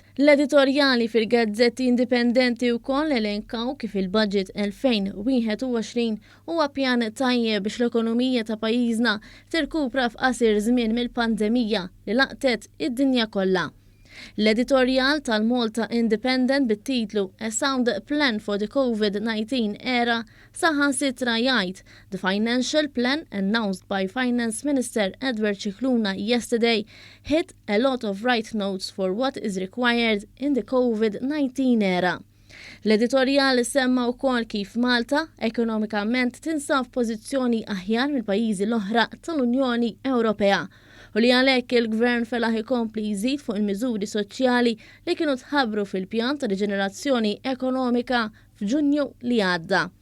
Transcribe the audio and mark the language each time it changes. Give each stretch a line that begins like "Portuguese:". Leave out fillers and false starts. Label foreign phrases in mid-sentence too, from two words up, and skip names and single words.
Maltese: L-editorjali fil-gazzetti indipendenti wkoll elenkaw kif il-budget 2021 huwa pjan tajjeb biex l-ekonomija ta' pajjiżna tirkupra f'qasir żmien mill-pandemija li laqtet id-dinja kollha. L-editorjal tal-Malta Independent bit-titlu
English: A Sound Plan for the COVID-19 Era
Maltese: saħansitra jgħid
English: The financial plan announced by Finance Minister Edward Scicluna yesterday hit a lot of right notes for what is required in the COVID-19 era.
Maltese: L-editorjal semma wkoll kif Malta ekonomikament tinsab f'pożizzjoni aħjar mill-pajjiżi l-oħra tal-Unjoni Ewropea u li għalhekk il-Gvern felaħ ikompli jżid fuq il-miżuri soċjali li kienu tħabbru fil-pjan ta' riġenerazzjoni ekonomika f'Ġunju li għadda.